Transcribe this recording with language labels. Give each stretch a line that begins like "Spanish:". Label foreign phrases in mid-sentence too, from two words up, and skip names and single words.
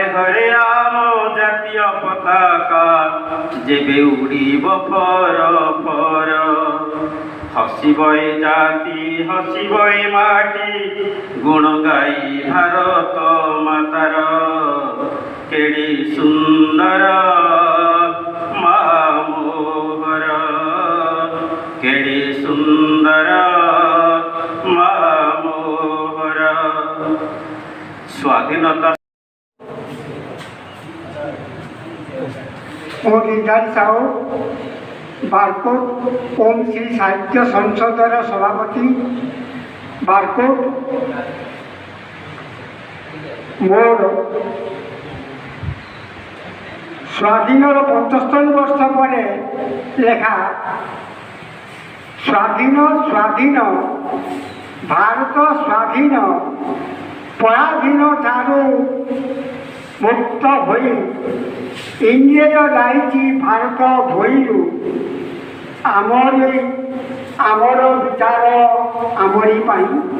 Odia: ଘରେ ଆମ ଜାତୀୟ ପତାକା ଯେବେ ଉଡ଼ିବ ଫର ଫର ହସିବ ଏ ଜାତି ହସିବ ଏ ମାଟି ଗୁଣ ଗାଇ ଭାରତ ମାତାର କେଡ଼େ ସୁନ୍ଦର ମାମୋହର କେଡ଼େ ସୁନ୍ଦର ମାମୋହର ସ୍ୱାଧୀନତା ଗିରିଧାରୀ ସାହୁ ବାରକୋଟ ଓମ ଶ୍ରୀ ସାହିତ୍ୟ ସଂସଦର ସଭାପତି ବାରକୋଟ ମୋର ସ୍ୱାଧୀନ 75 ବର୍ଷ ପର ଲେଖା ସ୍ୱାଧୀନ ସ୍ୱାଧୀନ ଭାରତ ସ୍ୱାଧୀନ ପରାଧୀନ ଠାରୁ ମୁକ୍ତ ହୋଇ ଇଂରେଜ ଯାଇଛି ଭାରତ ଭୂଇଁରୁ ଆମର ବିଚାର ଆମରି ପାଇଁ